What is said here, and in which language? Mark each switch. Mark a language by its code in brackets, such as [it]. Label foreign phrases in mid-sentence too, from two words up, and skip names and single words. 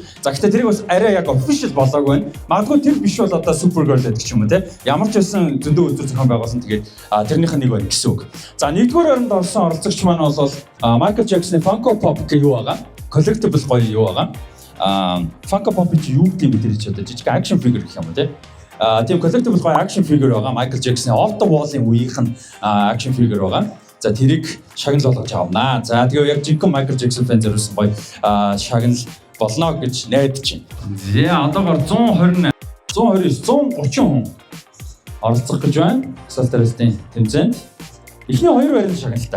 [mn] За гэхдээ тэрийг бас арай яг official болоогүй байна. Магадгүй тэр биш бол одоо Supergirl гэдэг ч юм уу те. Ямар ч байсан зөндөө үзэр зохион байгуулсан тэгээд тэрнийх нь нэг байна гэсэн үг. За нэгдүгээр оронд орсон оролцогч маань бол Michael Jackson-ы Funko Pop гэх юу байгаа. Collectible гоё юу байгаа. Funko Pop чи юу гэдэг юм бэ тэр чи одоо жижиг [en] action figure [mn] гэх юм уу те. Тийм [en] collectible гоё action figure [mn] байгаа. Michael Jackson-ы [en] Off the Wall- [mn] ын үеийнх нь [en] action figure [mn] байгаа. За тэрийг шагнал болгож авнаа. За тэгээ яг жинхэнэ Michael Jackson фэн зориулсан гоё шагнал болно гэж найдаж байна. За одоогоор 129 130 хүн оролцох гэж байна. Асуулт хариултын тэмцээнд. Эхний 2 байрны шагналтай.